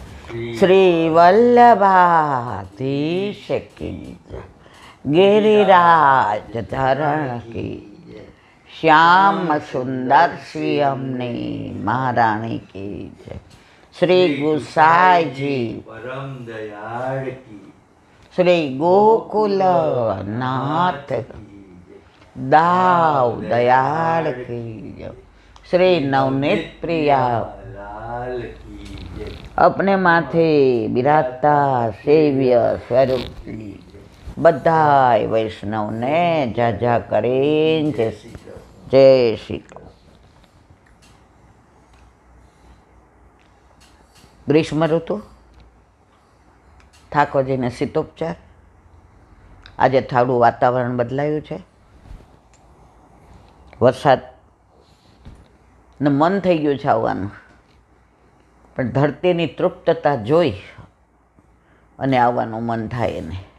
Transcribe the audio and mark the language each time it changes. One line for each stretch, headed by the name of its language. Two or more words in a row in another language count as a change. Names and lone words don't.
Gujarati: શ્રી વલ્લભાધીશ કી જય.
Hindi: गिरिराज धरण की श्याम सुंदर श्री अमने महारानी की जय. श्री गुसाई जी परम दयाल की श्री गोकुल नाथ दाव दयाल की जय. श्री नवनीत प्रिया लाल की जय. अपने माथे बिराजता सेव्य स्वरूप की
Gujarati: બધાય વૈષ્ણવને જાજા કરીને જય શ્રી કૃષ્ણ. ગ્રીષ્મ ઋતુ, ઠાકોરજીને શીતોપચાર. આજે થોડું વાતાવરણ બદલાયું છે, વરસાદને મન થઈ ગયું છે આવવાનું, પણ ધરતીની તૃપ્તતા જોઈ અને આવવાનું મન થાય એને.